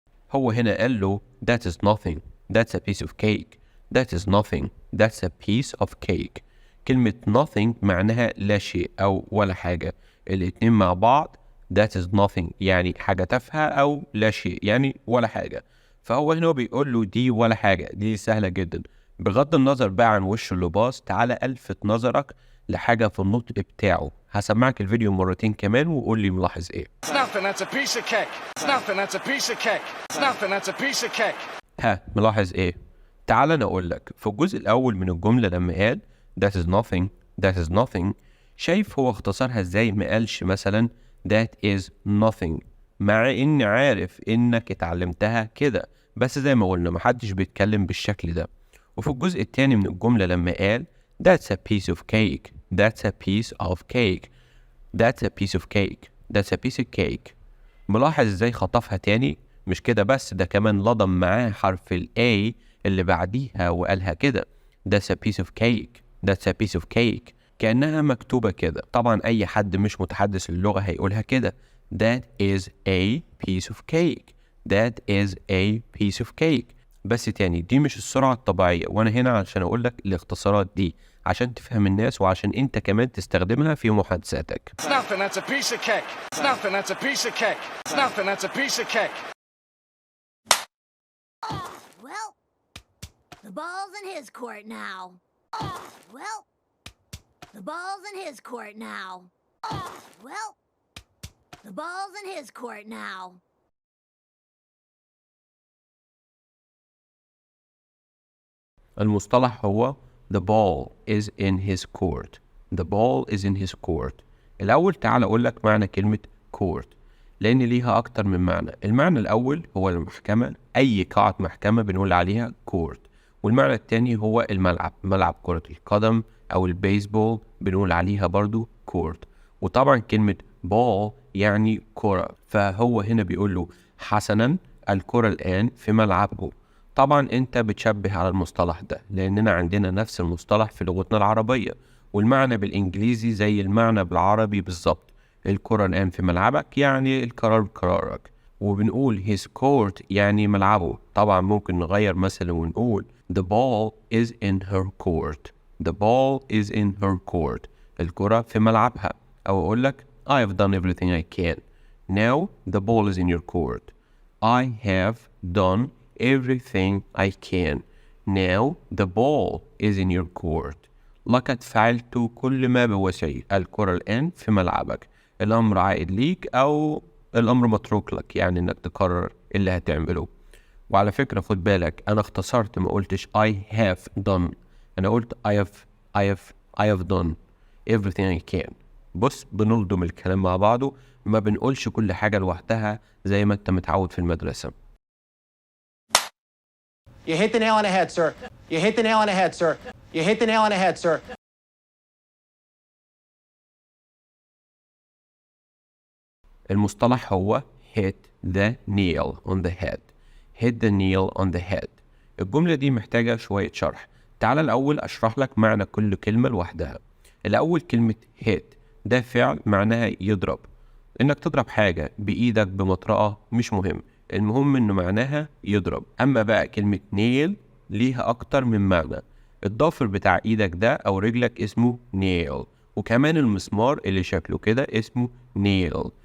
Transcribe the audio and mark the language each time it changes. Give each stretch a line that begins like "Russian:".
Arabic: هو هنا قال له
English: that is nothing. That's a piece of cake. That is nothing. That's a piece of cake.
Arabic: كلمة nothing معناها لا شيء أو ولا حاجة. الاتنين مع بعض
English: that is nothing
Arabic: يعني حاجة تافهة أو لا شيء يعني ولا حاجة. فهو هنا بيقول له دي ولا حاجة، دي سهلة جدا. بغض النظر بقى عن وش اللي باظ، تعالى ألفت نظرك لحاجة في النطق بتاعه. هسمعك الفيديو مرتين كمان وقول لي ملاحظ ايه.
English: It's nothing, that's a piece of cake. It's nothing, that's a piece of cake. It's nothing, that's a piece of cake.
Arabic: ها ملاحظ ايه؟ تعال انا اقول لك في الجزء الاول من الجمله لما قال
English: that is nothing that is nothing،
Arabic: شايف هو اختصرها ازاي؟ ما قالش مثلا
English: that is nothing،
Arabic: مع اني عارف انك اتعلمتها كده، بس زي ما قلنا محدش بيتكلم بالشكل ده. وفي الجزء الثاني من الجمله لما قال
English: that's a piece of cake that's a piece of cake that's a piece of cake that's a piece of cake،
Arabic: ملاحظ ازاي خطفها تاني؟ مش كده بس، ده كمان لضم معاه حرف ال A اللي بعديها وقالها كده
English: that's a piece of cake that's a piece of cake،
Arabic: كأنها مكتوبة كده. طبعا أي حد مش متحدث اللغة هيقولها كده
English: that is a piece of cake that is a piece of cake.
Arabic: بس تاني دي مش السرعة الطبيعية، وأنا هنا عشان أقول لك الاختصارات دي عشان تفهم الناس وعشان أنت كمان تستخدمها في محادثاتك.
English: It's nothing, that's a piece of cake. It's nothing, that's a piece of cake. It's nothing, that's a piece of cake. Well, the ball's in his court now. Well, the ball's in his court now. Well, the ball's in his court now.
Arabic: المصطلح هو
English: the ball is in his court. The ball is in his court.
Arabic: الأول تعال أقول لك معنى كلمة court لأن ليها أكتر من معنى. المعنى الأول هو المحكمة، أي قاعة محكمة بنقول عليها court. والمعنى التاني هو الملعب، ملعب كرة القدم أو البيسبول بنقول عليها برضو court. وطبعا كلمة ball يعني كرة، فهو هنا بيقول له حسنا الكرة الآن في ملعبه. طبعا انت بتشبه على المصطلح ده لاننا عندنا نفس المصطلح في لغتنا العربية، والمعنى بالانجليزي زي المعنى بالعربي بالظبط. الكرة الان في ملعبك يعني القرار بقرارك، وبنقول
English: his court
Arabic: يعني ملعبه. طبعا ممكن نغير مثلا ونقول
English: the ball is in her court. The ball is in her court.
Arabic: الكرة في ملعبها. او اقول لك
English: I have done everything I can. Now the ball is in your court. I have done everything I can. Now the ball is in your court.
Arabic: لقد فعلت كل ما بوسعي. الكرة الآن في ملعبك. الأمر عائد ليك أو الأمر متروك لك، يعني إنك تقرر اللي هتعمله. وعلى فكرة خد بالك أنا اختصرت، ما قلتش
English: I have done،
Arabic: أنا قلت
English: I have done everything I can.
Arabic: بص بنلضم الكلام مع بعضه، ما بنقولش كل حاجة لوحدها زي ما أنت متعود في المدرسة.
English: You hit the nail on the head, sir. You hit the nail on the head, sir. You hit the nail on the head, sir.
Arabic: المصطلح هو
English: hit the nail on the head. hit the nail on the head.
Arabic: الجملة دي محتاجة شوية شرح. تعال الأول أشرح لك معنى كل كلمة لوحدها. الأول كلمة hit ده فعل معناها يضرب، إنك تضرب حاجة بإيدك بمطرقة مش مهم، المهم إنه معناها يضرب. أما بقى كلمة nail ليها أكتر من معنى. الضافر بتاع إيدك ده أو رجلك اسمه nail، وكمان المسمار اللي شكله كده اسمه nail.